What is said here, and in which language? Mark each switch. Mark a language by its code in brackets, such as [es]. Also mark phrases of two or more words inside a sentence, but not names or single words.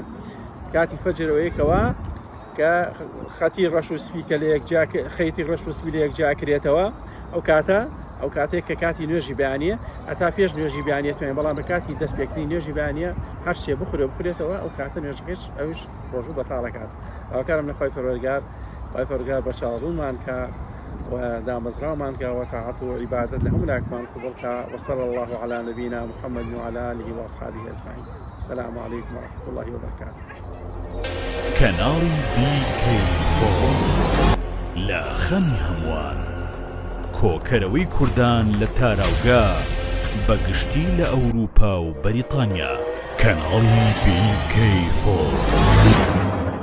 [ckb] کاتی فەجر ئەوەیەکەوە کە خەتی ڕەش و سپی کە لە یەکجا خەیتی ڕەش و سپی لە یەکجا کرێتەوە ئەو کاتێک کە کاتی نوێژی بەیانیە هەتا پێش نوێژی بەیانیە توێن، بەڵام بە کاتی دەست پێکردنی نوێژی بەیانیە هەر شتێ بخورێتەوە ئەو کاتە نوێژەکەش ئەوش ڕۆژوو بەتاڵەکات. ئەوکارم لە خوای پەروەردگار بەچاوڕوومان کە و دامەزراومان کە و تاعەت و عیبادەت لە هەموو لایەکمان قبوڵ کە. [ar] وصلی الله على نبينا محمد وعلى آله وأصحابه أجمعين. السلام عليكم ورحمة الله وبركاته. [ckb] کەناڵی BK4 لە خەمی هەمووان، کۆکەرەوەی کوردان لە تاراوگا بەگشتی لە ئەوروپا و بەریتانیا. کەناڵی BK4.